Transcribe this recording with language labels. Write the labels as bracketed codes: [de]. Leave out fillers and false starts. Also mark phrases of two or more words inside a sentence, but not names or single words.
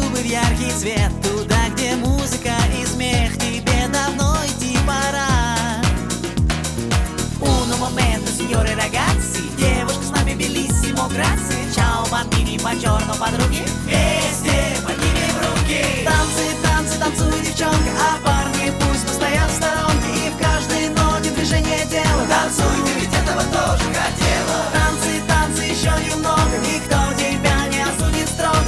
[ru] яркий свет, туда, где музыка и смех. Тебе давно идти пора. [it] Uno momento, signore ragazzi, [ru] девушка с нами [it] bellissimo grazie. Ciao bambini, buongiorno [ru] подруги, вместе поднимем руки. Танцы, танцы, танцуй, девчонка, а парни пусть постоят в сторонке. И в каждой ноте движение тела. Танцуй, ты ведь этого тоже хотела. Танцы, танцы, еще немного, никто тебя не осудит строго.